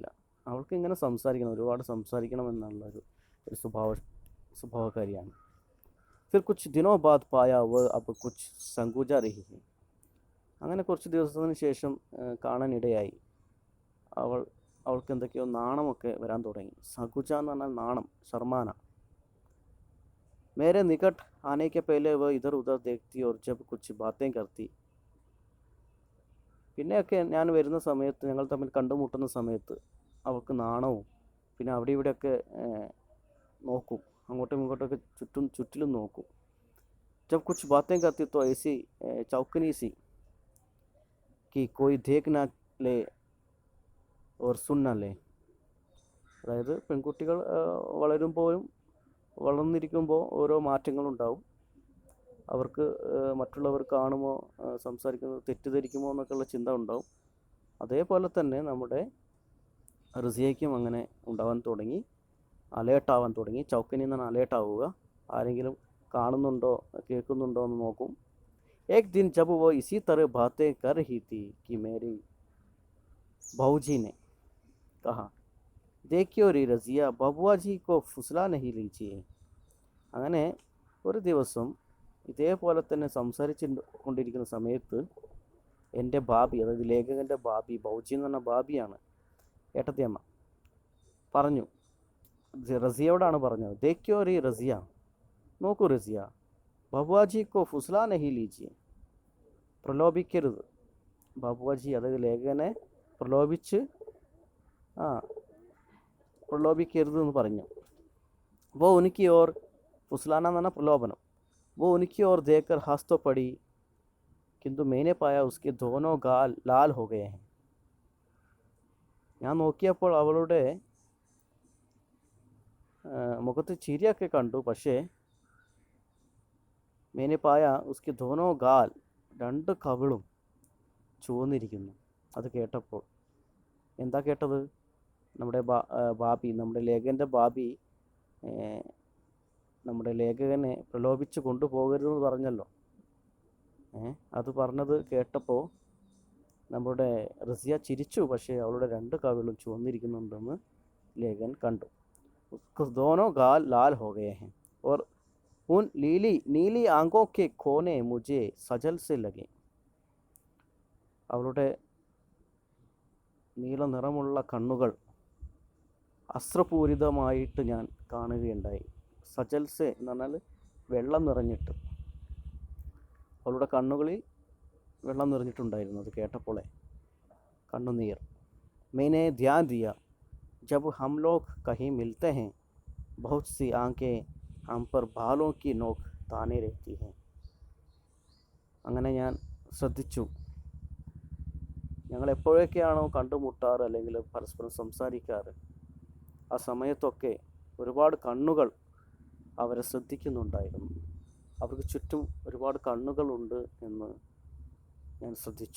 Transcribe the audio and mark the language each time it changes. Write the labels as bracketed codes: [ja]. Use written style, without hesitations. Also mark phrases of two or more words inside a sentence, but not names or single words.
[ml] അവൾക്ക് ഇങ്ങനെ സംസാരിക്കണം, ഒരുപാട് സംസാരിക്കണം എന്നുള്ളൊരു സ്വഭാവക്കാരിയാണ്. [hi] फिर कुछ दिनों बाद पाया वह अब कुछ सकुचा रही है. [ml] അങ്ങനെ കുറച്ച് ദിവസത്തിന് ശേഷം കാണാനിടയായി അവൾക്ക് എന്തൊക്കെയോ നാണമൊക്കെ വരാൻ തുടങ്ങി. സകുജ എന്ന് പറഞ്ഞാൽ നാണം, ശർമാന. [hi] मेरे निकट आने के पहले वह इधर उधर देखती और जब कुछ बातें करती [ml] പിന്നെയൊക്കെ ഞാൻ വരുന്ന സമയത്ത്, ഞങ്ങൾ തമ്മിൽ കണ്ടുമുട്ടുന്ന സമയത്ത് അവൾക്ക് നാണവും, പിന്നെ അവിടെ ഇവിടെയൊക്കെ നോക്കും, അങ്ങോട്ടും ഇങ്ങോട്ടൊക്കെ ചുറ്റിലും നോക്കും. [hi] जब कुछ बातें करती तो ऐसी चौकनी सी कि कोई देख ना ले और सुन ना ले. [ml] അതായത് പെൺകുട്ടികൾ വളർന്നിരിക്കുമ്പോൾ ഓരോ മാറ്റങ്ങളുണ്ടാവും. അവർക്ക് മറ്റുള്ളവർ കാണുമോ, സംസാരിക്കുന്നത് തെറ്റിദ്ധരിക്കുമോ എന്നൊക്കെയുള്ള ചിന്ത ഉണ്ടാവും. അതേപോലെ തന്നെ നമ്മുടെ റിസിയയ്ക്കും അങ്ങനെ ഉണ്ടാവാൻ തുടങ്ങി, അലേർട്ടാവാൻ തുടങ്ങി. ചൗക്കനി എന്നാണ് അലേർട്ടാവുക. ആരെങ്കിലും കാണുന്നുണ്ടോ കേൾക്കുന്നുണ്ടോ എന്ന് നോക്കും. [hi] एक दिन जब वो इसी तरह बातें कर रही थी कि मेरी भाऊजी ने कहा, देखियो रे रजिया, बबुआ जी को फुसला नहीं लीजिए. [ml] അങ്ങനെ ഒരു ദിവസം ഇതേപോലെ തന്നെ സംസാരിച്ച് കൊണ്ടിരിക്കുന്ന സമയത്ത് എൻ്റെ ബാബി, അതായത് ലേഖകൻ്റെ ബാബി, ബൗജി എന്ന് പറഞ്ഞ ബാബിയാണ്, ഏട്ടത്തിയമ്മ, പറഞ്ഞു, റസിയയോടാണ് പറഞ്ഞത്, [hi] देखियो री रसिया, [ml] നോക്കൂ റസിയ, [hi] बबुआजी को फुसला नहीं लीजिए, [ml] പ്രലോഭിക്കരുത്. ബാബുവാജി, അതായത് ലേഖകനെ പ്രലോഭിക്കരുത് എന്ന് പറഞ്ഞു. [hi] वो उनकी ओर, [ml] ഫുസ്ലാന എന്ന് പറഞ്ഞാൽ പ്രലോഭനം. [hi] वो उनकी ओर देखकर हंस तो पड़ी, किंतु मैंने पाया उसके दोनों गाल लाल हो गए हैं. [ml] ഞാൻ നോക്കിയപ്പോൾ അവളുടെ മുഖത്ത് ചിരിയൊക്കെ കണ്ടു. [hi] പക്ഷേ मैंने पाया उसके दोनों गाल, [ml] രണ്ട് കവിളും ചുവന്നിരിക്കുന്നു. അത് കേട്ടപ്പോൾ എന്താ കേട്ടത്? നമ്മുടെ ബാബി, നമ്മുടെ ലേഖകൻ്റെ ബാബി നമ്മുടെ ലേഖകനെ പ്രലോഭിച്ച് കൊണ്ടുപോകരുതെന്ന് പറഞ്ഞല്ലോ. അത് പറഞ്ഞത് കേട്ടപ്പോൾ നമ്മുടെ റസിയ ചിരിച്ചു. പക്ഷേ അവളുടെ രണ്ട് കവിളും ചുവന്നിരിക്കുന്നുണ്ടെന്ന് ലേഖകൻ കണ്ടു. [hi] दोनों गाल लाल हो गए हैं और उन नीली आंखों के कोने मुझे सजल से लगे. [ml] അവളുടെ നീല നിറമുള്ള കണ്ണുകൾ അസ്ത്രപൂരിതമായിട്ട് ഞാൻ കാണുകയുണ്ടായി. സജൽസെ എന്ന് പറഞ്ഞാൽ വെള്ളം നിറഞ്ഞിട്ട്, അവളുടെ കണ്ണുകളിൽ വെള്ളം നിറഞ്ഞിട്ടുണ്ടായിരുന്നു. അത് കേട്ടപ്പോളെ കണ്ണുനീർ. [hi] मैंने ध्यान दिया जब हम लोग कहीं मिलते हैं बहुत सी आंखें हम पर बालों की नोक ताने रहती हैं. [ml] അങ്ങനെ ഞാൻ ശ്രദ്ധിച്ചു, ഞങ്ങൾ എപ്പോഴൊക്കെയാണോ കണ്ടുമുട്ടാറ് അല്ലെങ്കിൽ പരസ്പരം സംസാരിക്കാറ്, ആ സമയത്തൊക്കെ ഒരുപാട് കണ്ണുകൾ അവരെ ശ്രദ്ധിക്കുന്നുണ്ടായിരുന്നു. അവർക്ക് ചുറ്റും ഒരുപാട് കണ്ണുകളുണ്ട് എന്ന് ഞാൻ ശ്രദ്ധിച്ചു.